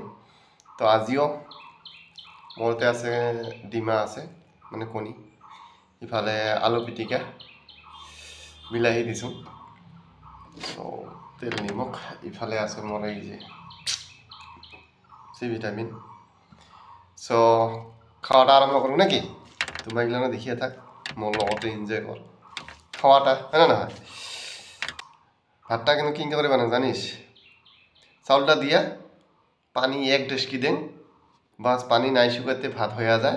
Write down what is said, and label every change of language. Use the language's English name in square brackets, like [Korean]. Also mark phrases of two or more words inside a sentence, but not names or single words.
[Assamese] তো আজিও মোৰতে আছে ডিমা আছে, মানে কণী, ইফালে আলু পিটিকা, বিলাহী দিছোঁ, তো তেল নিমখ, ইফালে আছে মোৰ এই যে [English] C vitamin. [Bangla] সো খাওয়াটা আরম্ভ করুন নাকি? তোমরা এগুলো দেখিয়ে থাক, [Assamese] মোর লগতে [Bangla] এনজয় কর খাওয়াটা, হ্যাঁ না? ভাতটা কিন্তু কিনতে করে বানান জানিস? চাউলটা দিয়া পানি এক ডেস্কি দেন, বাস পানি নাই শুকাতে ভাত হয়ে যায়।